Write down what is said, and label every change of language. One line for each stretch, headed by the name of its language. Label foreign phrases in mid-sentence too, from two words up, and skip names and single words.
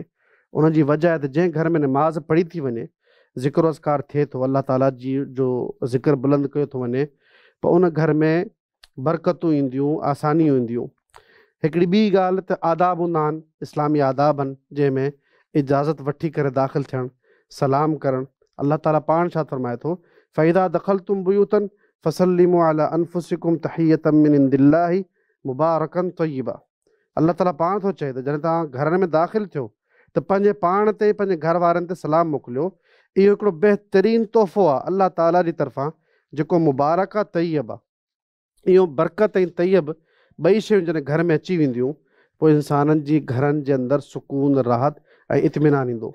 Sindhi: उनजी वजह आहे त जंहिं घर में नमाज़ पढ़ी थी वञे, ज़िक्र अस्कार थिए थो, अल्लाह ताला जी जो ज़िक्र बुलंद कयो थो वञे, पोइ उन घर में बरकतूं ईंदियूं, आसानियूं ईंदियूं। हिकिड़ी ॿी ॻाल्हि त आदाब हूंदा आहिनि, इस्लामी आदाब आहिनि, जंहिंमें इजाज़त वठी करे दाख़िल थियणु, सलाम करणु। अल्लाह ताला पाण छा फरमाए थो,
Arabic: فإذا دخلتم بيوتا فسلموا على أنفسكم تحية من عند الله مباركة طيبة.
Sindhi: अल्लाह ताला पाण थो चए त जॾहिं तव्हां घरनि में दाख़िल थियो त पंहिंजे पाण ते, पंहिंजे घर वारनि ते सलाम मोकिलियो। इहो हिकिड़ो बहितरीन तोहफ़ो आहे अल्लाह ताला जी तरफ़ां, जेको मुबारक आहे, तय्यब आहे। इहो बरकत ऐं तय्यब ॿई शयूं जॾहिं घर में अची वेंदियूं, पोइ इंसाननि जी घरनि जे अंदरि सुकून, राहत ऐं इत्मीनान ईंदो।